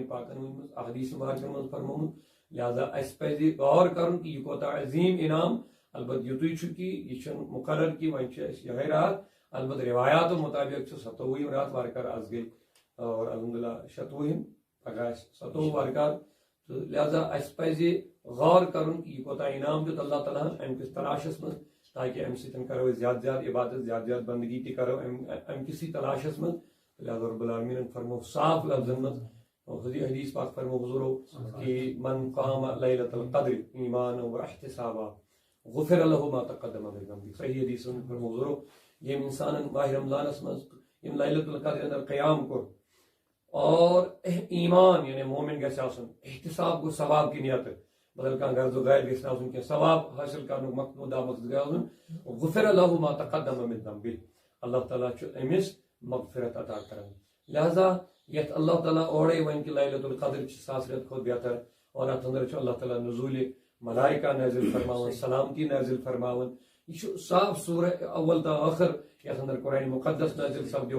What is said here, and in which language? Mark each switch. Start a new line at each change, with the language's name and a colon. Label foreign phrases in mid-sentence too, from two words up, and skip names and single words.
Kashmiri: پاکن ؤنمٕژ احادیث مبارکن منٛز فرمومُت لہذا اسہِ پزِ غور کرُن کہ یہِ کوتاہ عظیٖم انعام البتہ یُتُے چھُ کہ یہِ چھُنہٕ مقرر کہ وۄنۍ چھِ اسہِ یِہے رات البتہ روایاتو مطابق چھُ 27 رات وارٕکار آز گٔے اور الحمدللہ 26 پگہہ 27 وارٕکار تہٕ لہذا اسہِ پزِ غور کرُن کہ یہِ کوتاہ انعام دیُت اللہ تعالیٰ ہن امہِ کِس تلاشس منٛز تاکہ امہِ سۭتۍ کرو أسۍ زیادٕ زیادٕ عبادت زیادٕ زیادٕ بندگی تہِ کرو امہِ کِسٕے تلاشس منٛز لہذا رب العالمیٖنن فرمو صاف لفظن منٛز حدیث پاک فرمو حضوٗرو کہ
Arabic: من قام لیلۃ القدر ایمانا واحتسابا غفر له ما تقدم من ذنبه
Kashmiri: صحیح حدیث فرمو حضوٗرو ییٚمۍ انسانن ماہ رمضانس منٛز یِم لیلۃ القدر اندر قیام کوٚر اور ایمان یعنی مومن گژھِ آسُن احتساب گوٚو
Urdu: ثواب کی نیت
Kashmiri: بدل کانٛہہ غرض و غیر گژھِ نہٕ آسُن کینٛہہ ثواب حٲصِل کرنُک مقصود گژھِ آسُن
Arabic: غفر له ما تقدم من ذنبه
Kashmiri: اللہ تعالیٰ چھُ أمِس مغفرت عطا کران لہذا یتھ اللہ تعالیٰ اورے ون کہ لیلۃ القدر چھِ ساس رٮ۪تہٕ کھۄتہٕ بہتر اور اتھ اندر چھُ اللہ تعالیٰ نزوٗلِ ملائکہ نازل فرماون سلامتی نازل فرماون یہ چھُ صاف سورہ اول تا ٲخر یتھ اندر قرآن مقدس نازل سپدیو